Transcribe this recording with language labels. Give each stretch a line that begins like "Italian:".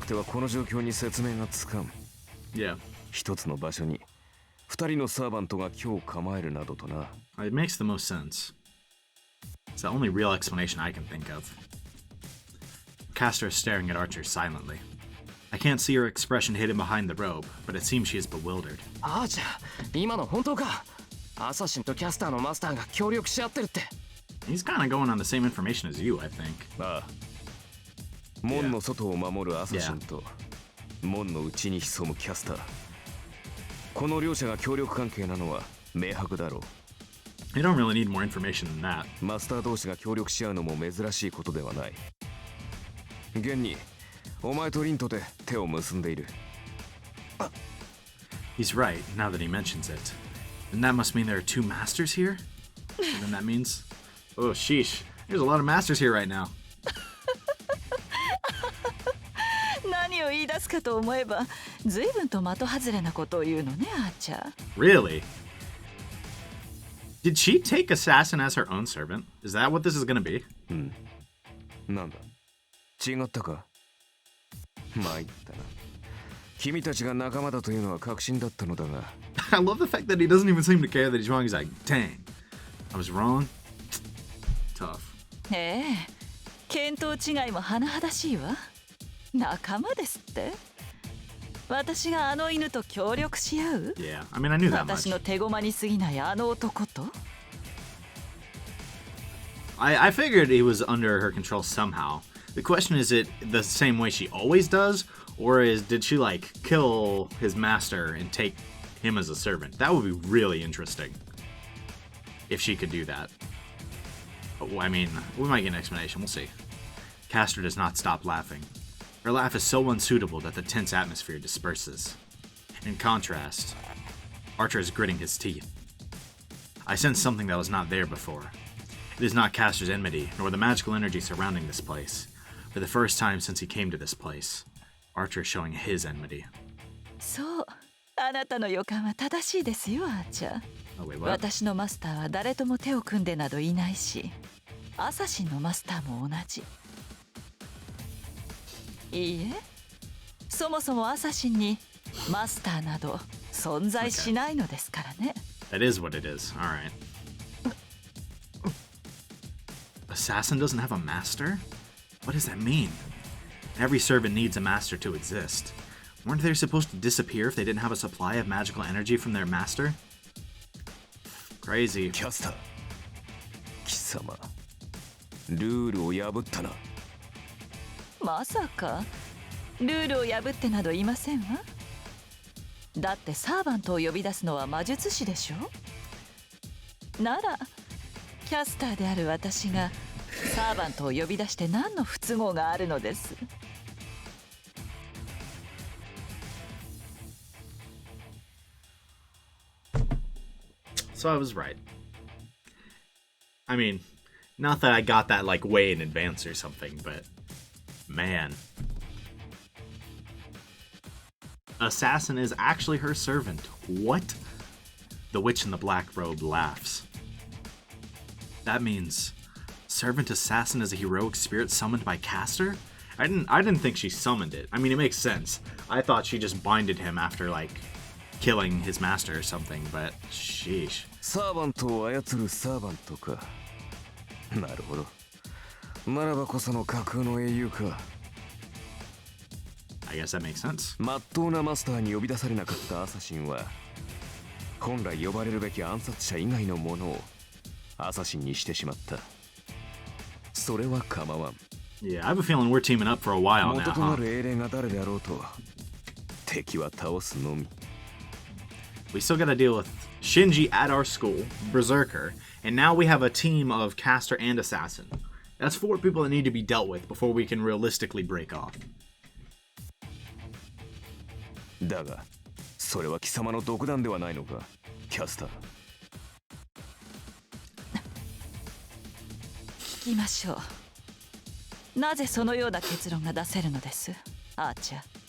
Japanese: くてはこの状況に説明がつかん。
English: Yeah.
Japanese: 一つの場所に二人のサーバントが今日構えるなどとな。
English: It makes the most sense. It's the only real explanation I can think of. Castor is staring at Archer silently. I can't see her expression hidden behind the robe, but it seems she is bewildered.
Japanese: ああ、じゃあ今の本当か。アサシンとキャスターのマスターが協力し合ってるって。
English: He's kind of going on the same information as you, I think.
Japanese: ああ、門の外を守るアサシンと、門の内に潜むキャスター。この両者が協力関係なのは明白だろう。
English: You don't really need more information than that.
Japanese: マスター同士が協力し合うのも珍しいことではない。現に、お前とリンとで手を結んでいる。
English: He's right, now that he mentions it. And that must mean there are two masters here? And then that means... Oh, sheesh. There's a lot of masters here right now.
Japanese: 何を言い出すかと思えば、随分と的外れなことを言うのね、アーチャー。
English: Really? Did she take Assassin as her own servant? Is that what this is gonna be?
Japanese: うん。なんだ、違ったか。参ったな。君たちが仲間だというのは確信だったのだが。
English: I love the fact that he doesn't even seem to care that he's wrong. He's like, dang, I was wrong. Tough.
Japanese: ええ、見当違いも甚だしいわ。仲間ですって。私があの犬と協力し合う？
English: Yeah, I mean, I knew that
Japanese: 私
English: much.
Japanese: の手駒に過ぎないあの男と？
English: I figured he was under her control somehow. The question is it the same way she always does? Or did she like kill his master and take him as a servant? That would be really interesting. If she could do that. I mean, we might get an explanation. We'll see. Castor does not stop laughing. Her laugh is so unsuitable that the tense atmosphere disperses. In contrast, Archer is gritting his teeth. I sense something that was not there before. It is not Castor's enmity, nor the magical energy surrounding this place. For the first time since he came to this place, Archer is showing his enmity.
Japanese: そう、あなたの予感は正しいですよ、アーチャー。
English: Oh, wait, what?
Japanese: 私のマスターは誰とも手を組んでなどいないし、アサシンのマスターも同じ。いいえ、そもそもアサシンにマスターなど存在しないのですからね。
English: That is what it is. Alright. Assassin doesn't have a master? What does that mean? Every servant needs a master to exist. Weren't they supposed to disappear if they didn't have a supply of magical energy from their master? Crazy.
Japanese: キャスター、貴様、ルールを破ったな。まさかルールを破ってなどいませんわ。だってサーバントを呼び出すのは魔術師でしょ。ならキャスターである私がサーバントを呼び出して何の不都合があるのです。
English: So I was right. I mean, not that I got that like way in advance or something, but man. Assassin is actually her servant. What? The witch in the black robe laughs. That means servant assassin is a heroic spirit summoned by Castor? I didn't think she summoned it. I mean, it makes sense. I thought she just binded him after like killing his master or something, but sheesh.
Japanese: サーバントを操るサーバントか。なるほど。ならばこその架空の英雄か。
English: I guess that makes sense.
Japanese: まっとうなマスターに呼び出されなかったアサシンは、本来呼ばれるべき暗殺者以外のものをアサシンにしてしまった。それは構わん。
English: Yeah, I have a feeling we're teaming up for a while now,
Japanese: 元とな
English: huh?
Japanese: る英霊が誰であろうと、敵は倒すのみ。
English: We still gotta deal with Shinji at our school, Berserker, and now we have a team of Caster and Assassin. That's 4 people that need to be dealt with before we can realistically break off.
Japanese: だが、それは貴様の独断ではないのか、キャスター。聞きましょう。なぜそのような結論が出せるのです、アーチャー。